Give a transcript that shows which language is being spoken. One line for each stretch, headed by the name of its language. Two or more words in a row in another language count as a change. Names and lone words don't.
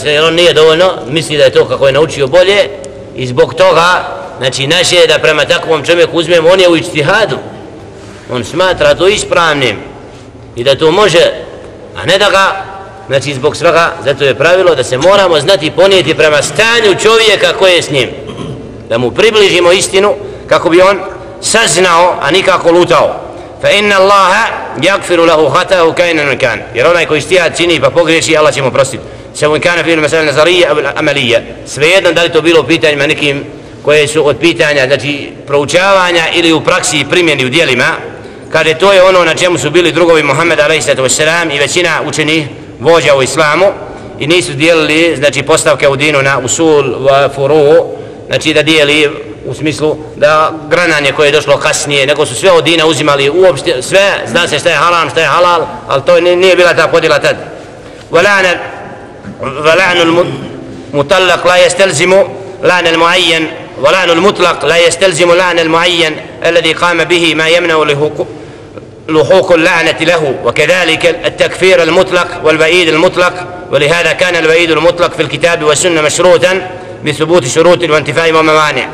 Bosnian: jer on nije dovoljno, misli da je to kako je naučio bolje i zbog toga znači naše je da prema takvom čovjeku uzmemo, on je u ijtihadu, on smatra to ispravnim i da to može, a ne da ga, znači zbog svega, zato je pravilo da se moramo znati ponijeti prema stanju čovjeka koji je s njim, da mu približimo istinu kako bi on saznao, a nikako lutao.
Arabic: فإن الله يغفر له خطأه كائنا كان,
Bosnian: jer onaj koji ijtihad čini pa pogriješi, Allah će mu prostiti. Samo
Arabic: كان في المسائل النظرية أو العملية,
Bosnian: svejedno da li to bilo pitanjima nekim koje su od pitanja, znači proučavanja ili u praksi i primjeni u djelima, kaže to je ono na čemu su bili drugovi Muhammeda a.s. i većina učenih vođa u islamu i nisu dijelili znači postavke u dinu na usul, furu, znači da dijeli u smislu da grananje koje je došlo kasnije, nego su sve od dina uzimali uopšte, sve, zna se šta je haram, šta je halal, ali to nije bila ta podjela tad.
Arabic: ولعن المطلق لا يستلزم لعن المعين ولعن المطلق لا يستلزم لعن المعين الذي قام به ما يمنع لحوق اللعنة له، وكذلك التكفير المطلق والوعيد المطلق، ولهذا كان الوعيد المطلق في الكتاب والسنة مشروطا بثبوت شروط وانتفاء وموانع.